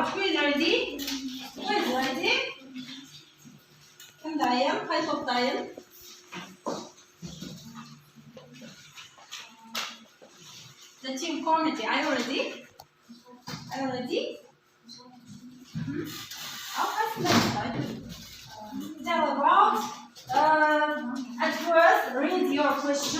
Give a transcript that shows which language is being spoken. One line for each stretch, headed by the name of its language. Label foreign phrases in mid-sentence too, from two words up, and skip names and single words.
English: Who is ready? Who is ready?
Kazakh: Кім дайын? Қай топ дайын?
English: The team committee, are you ready? Are you ready? Tell about, at first, read your question.